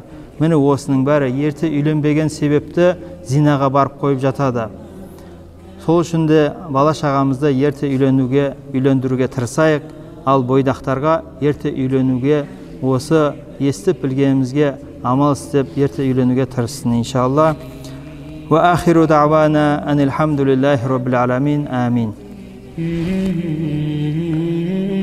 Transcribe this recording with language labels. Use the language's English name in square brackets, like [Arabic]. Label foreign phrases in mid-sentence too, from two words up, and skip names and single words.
[Kazakh] Міне осының бәрі ерте үйленбеген себепті зинаға барып қойып жатады. Сол үшін де бала шағамызды ерте үйлендіруге тырысайық, ал бойдақтарға ерте үйленуге, осы естіп білгенімізге амал істеп ерте үйленуге тырыссын иншалла. [Arabic] وآخر دعوانا أن الحمد لله رب العالمين. Амин.